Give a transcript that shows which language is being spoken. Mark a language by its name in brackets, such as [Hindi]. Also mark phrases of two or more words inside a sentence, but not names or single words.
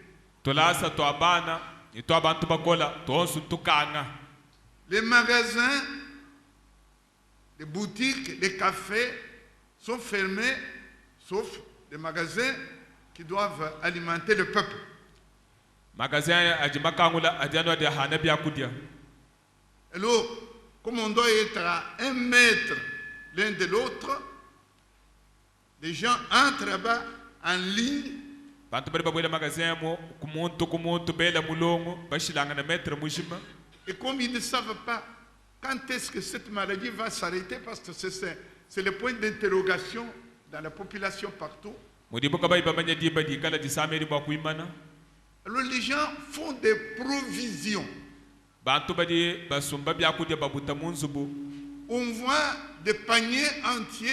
[French] Les magasins, les boutiques, les cafés sont fermés, sauf les magasins qui doivent alimenter le peuple. Alors, comme on doit être à 1 mètre l'un de l'autre, les gens entrent là-bas en ligne [Luba-Lulua] bantu bari babwela magasin mo kumuntu bela mulongo bashilanga na maître mushima. [French] Et comme ils ne savent pas quand est-ce que cette maladie va s'arrêter, parce que c'est le point d'interrogation dans la population partout. Alors les gens font des provisions. On voit des paniers entiers.